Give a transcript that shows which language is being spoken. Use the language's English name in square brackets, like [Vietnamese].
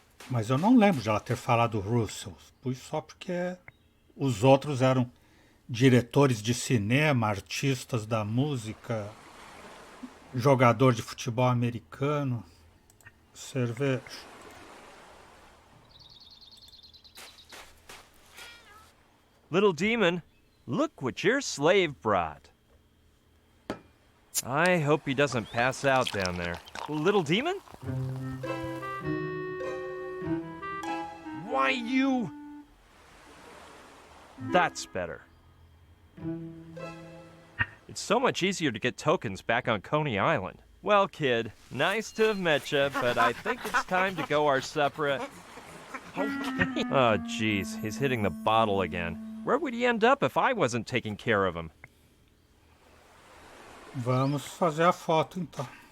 [Portuguese] Mas eu não lembro de ela ter falado Russell. Pus só porque os outros eram diretores de cinema, artistas da música, jogador de futebol americano, cerveja. [English] Little demon, look what your slave brought. I hope he doesn't pass out down there. Little demon? Why, you... That's better. It's so much easier to get tokens back on Coney Island. Well, kid, nice to have met you, but I think it's time to go our separate... Oh, jeez, he's hitting the bottle again. Where would he end up if I wasn't taking care of him? [Portuguese] Vamos fazer a foto, então.